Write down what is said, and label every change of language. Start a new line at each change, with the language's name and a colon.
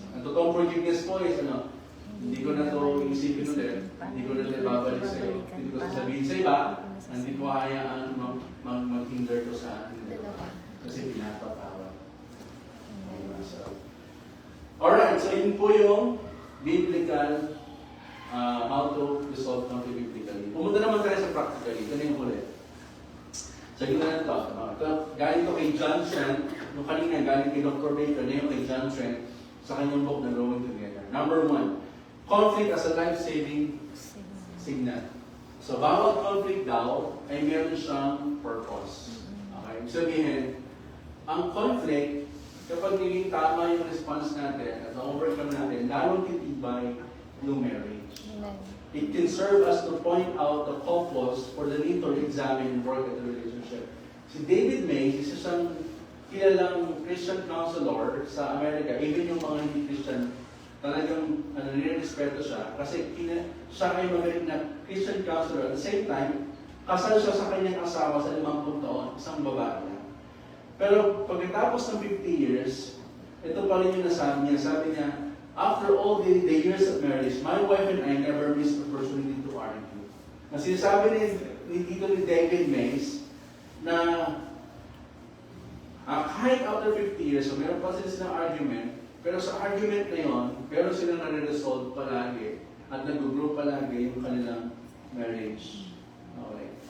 Filipino: Ang totoong forgiveness po is hindi ko na ito iisipin ulit, hindi ko na ito babalik sa iyo, hindi ko sasabihin sa iba, hindi ko hayaan mag-hinder ko sa akin. Kasi pinapatawad. So, yun po yung
English: biblical how to resolve conflict biblically.
Filipino: Pumunta naman tayo sa practically. Ito na yung huli. Sige na ito. Galing to kay John Trent. Nung kanina, galing kay Dr. Baker. Na yung kay
English: John Trent sa kanyang book na Growing Together. Number 1, conflict as a life-saving signal.
Filipino: So, bawat conflict daw ay meron siyang purpose. Okay? Ibig sabihin, ang conflict, kapag naging tama yung response natin at na-overcome natin, lalong titibay yung marriage. Amen.
English: It can serve us to point out the couples for the need to examine and work at the relationship.
Filipino: Si David Mays, isa siyang kilalang Christian counselor sa Amerika,
English: even yung
Filipino: mga hindi Christian, talagang nire-respeto siya kasi siya ay magaling na Christian counselor.
English: At the same time,
Filipino: kasal siya sa kanyang asawa sa 50 taon, isang babae. Pero pagkatapos ng 50 years, ito pa rin yung nasabi niya. Sabi niya,
English: after all the years of marriage, my wife and I never missed the opportunity to argue.
Filipino: Na sinasabi dito ni David Mays na kahit
English: after 50 years,
Filipino: so meron pa sila silang argument, pero sa argument na yun, meron silang nare-resolve palagi at nag-grow palagi yung kanilang marriage. Okay.